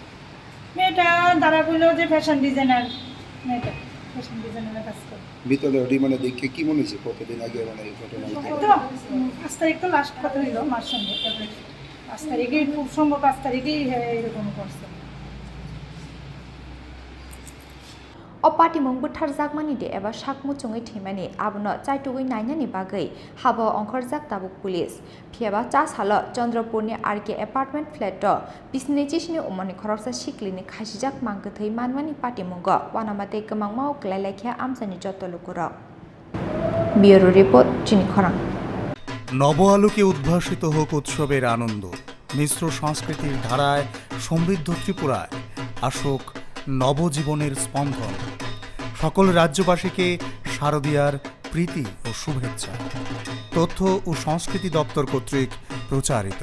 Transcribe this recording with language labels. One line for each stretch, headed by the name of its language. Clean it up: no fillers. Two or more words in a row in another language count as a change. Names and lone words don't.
Bangla: মেয়েটা তারা বললো যে
English: fashion designer,
Bangla: মেয়েটা ফ্যাশন ডিজাইনারের কাজ করে। ভিতরে মানে দেখে কি মনে হচ্ছে কতদিন আগে মানে এই ঘটনা ঘটে? তো 5 তারিখ তো লাস্ট কথা হইলো মার সঙ্গে, 5 তারিখেই খুব সম্ভব 5 তারিখেই এরকম করছে।
Kok Borok: अपाटिमं बुथारजाकमानि दे एबा साकमुचुङै थैमानि आबनो चाइटुगै नायनानि बागै हाबो अंखरजाक ताबुक पुलिस फियाबा चासालो चंद्रपुरनि
English: RK apartment flat
Kok Borok: बिसिनिचिसनि उमरनि खरकसा सिक्लिनि खासिजाक मांखथोइ मानवानि पाटिमंग वानामाते गोमां मावग्लायलायखे आमसानि जतलुकुर
English: bureau report
Kok Borok: चिनी खरां।
Bangla: নব আলোকে উদ্ভাসিত হোক উৎসবের আনন্দ, মিশ্র সংস্কৃতির ধারায় সমৃদ্ধ ত্রিপুরায় আসুক নবজীবনের স্পন্দন। সকল রাজ্যবাসীকে শারদীয়ার প্রীতি ও শুভেচ্ছা। তথ্য ও সংস্কৃতি দপ্তর কর্তৃক প্রচারিত।